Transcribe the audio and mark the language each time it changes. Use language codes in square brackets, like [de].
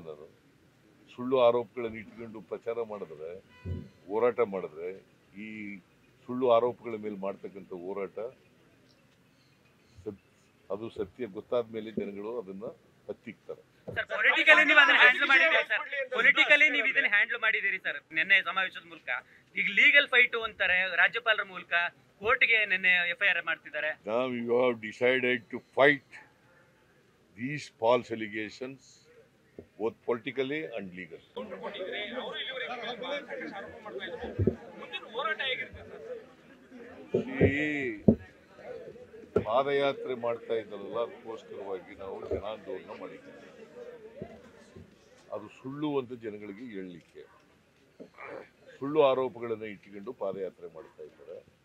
[kn] ನಾನು ಸುಳ್ಳು ಆರೋಪಗಳನ್ನು ಇಟ್ಕೊಂಡು ಪ್ರಚಾರ ಮಾಡಿದ್ರೆ, ಹೋರಾಟ ಮಾಡಿದ್ರೆ, ಈ ಸುಳ್ಳು ಆರೋಪಗಳ ಮೇಲೆ ಮಾಡ್ತಕ್ಕಂಥ ಹೋರಾಟ ಅದು ಸತ್ಯ ಗೊತ್ತಾದ ಮೇಲೆ ಜನಗಳು ಅದನ್ನ ಹತ್ತಿಕ್ತಾರೆ. ಪೊಲಿಟಿಕಲಿ ನೀವು ಅದನ್ನ ಹ್ಯಾಂಡಲ್ ಮಾಡಿದ್ದೀರಿ ಸರ್. ಪೊಲಿಟಿಕಲಿ ನೀವು ಇದನ್ನ ಹ್ಯಾಂಡಲ್ ಮಾಡಿದ್ದೀರಿ ಸರ್ ನಿನ್ನೆ ಸಮಾವೇಶದ ಮೂಲಕ. ಈಗ ಲೀಗಲ್ ಫೈಟ್ ಅಂತಾರೆ, ರಾಜ್ಯಪಾಲರ ಮೂಲಕ ಕೋರ್ಟ್ಗೆ ನಿನ್ನೆ FIR ಮಾಡ್ತಿದ್ದಾರೆ. [en] Now you have decided to fight these false allegations both politically and legally. [kn] ಕೊಟ್ಟಿದ್ರೆ ಅವರು ಇಲ್ಲಿವರೆಗೆ ಸಾಕಷ್ಟು ಆರೋಪ ಮಾಡ್ತಾ ಇದ್ರು. ಮುಂದಿನ ಹೋರಾಟ ಹೇಗಿರುತ್ತೆ ಸರ್? ಈ ಪಾದಯಾತ್ರೆ ಮಾಡ್ತಾ ಇದ್ದಲ್ಲ, ಅದಕ್ಕೋಸ್ಕರವಾಗಿ ನಾವು ಜನಾಂದೋಲನ ಮಾಡಿದ್ದೀವಿ. ಅದು ಸುಳ್ಳು ಅಂತ ಜನಗಳಿಗೆ ಹೇಳಲಿಕ್ಕೆ, ಸುಳ್ಳು ಆರೋಪಗಳನ್ನು ಇಟ್ಟುಕೊಂಡು ಪಾದಯಾತ್ರೆ ಮಾಡ್ತಾ ಇದ್ದಾರೆ.